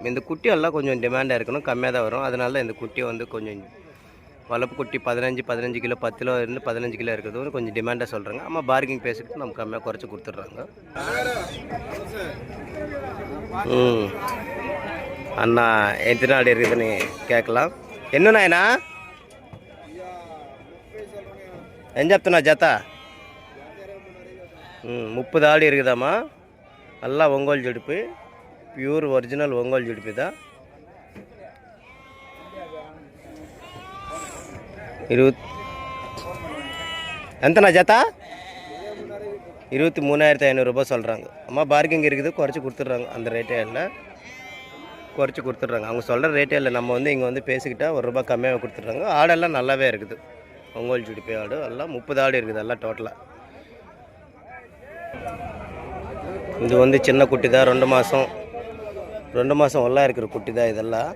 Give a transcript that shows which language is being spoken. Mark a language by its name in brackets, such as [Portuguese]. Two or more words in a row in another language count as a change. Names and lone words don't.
[Tamil] இந்த குட்டி எல்லாம் கொஞ்சம் டிமாண்டாக இருக்கணும், கம்மியாக தான் வரும். அதனால தான் இந்த குட்டி வந்து கொஞ்சம் வளர்ப்பு குட்டி 15 கிலோ 10 கிலோ இருந்து 15 கிலோ இருக்கிறது கொஞ்சம் டிமாண்டாக சொல்கிறாங்க. நம்ம பார்க்கிங் பேசிக்கிட்டு நம்ம கம்மியாக குறைச்சி கொடுத்துட்றாங்க. அண்ணா எத்தனை ஆடு இருக்குதுன்னு கேட்கலாம். [Telugu] ఎన్నున్నాయనా ఏం చెప్తున్నా జత? [Tamil] 30 ఆడి இருக்குதாம்மா. [Telugu] நல்லா ఒంగోలు జుడిపి, [English] pure original [Telugu] ఒంగోలు జుడిపిదా. 20 ఎంతనా జత? [Tamil] 23,500 ரூபாய் சொல்கிறாங்க. அம்மா பார்க்கிங் இருக்குது, குறைச்சி கொடுத்துட்றாங்க. அந்த ரேட்டே இல்லை, குறைச்சி கொடுத்துட்றாங்க. அவங்க சொல்கிற ரேட்டே இல்லை. நம்ம வந்து இங்கே வந்து பேசிக்கிட்டால் ₹1 கம்மியாக கொடுத்துட்றாங்க. ஆடெல்லாம் நல்லாவே இருக்குது. ஒங்கோல் ஜுடிப்பை ஆடு எல்லாம் 30 ஆடு இருக்குது எல்லாம் டோட்டலாக. இது வந்து சின்ன குட்டி தான், 2 மாதம் ஒல்லா இருக்கிற குட்டி தான் இதெல்லாம்.